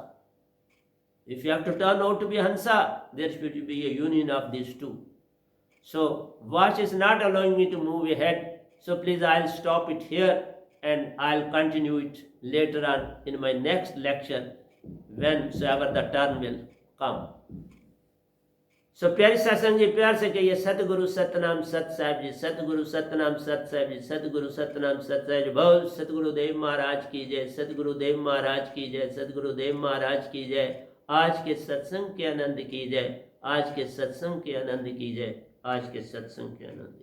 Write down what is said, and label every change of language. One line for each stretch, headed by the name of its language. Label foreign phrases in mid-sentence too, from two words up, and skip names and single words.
English: If you have to turn out to be Hansa, there should be a union of these 2. So, watch is not allowing me to move ahead. So, please, I'll stop it here and I'll continue it later on in my next lecture, whensoever the turn will come. So,
Hindi: प्यारे सत्संग जी, प्यार से कहिए सतगुरु सतनाम सत साहिब जी, सतगुरु सतनाम सत साहिब जी, सतगुरु सतनाम सत साहिब जी। बोल सतगुरुदेव महाराज की जय, सतगुरुदेव महाराज की जय, सतगुरुदेव महाराज की जय। आज के सत्संग के आनंद की जय, आज के सत्संग के आनंद की जय, आज के सत्संग के आनंद।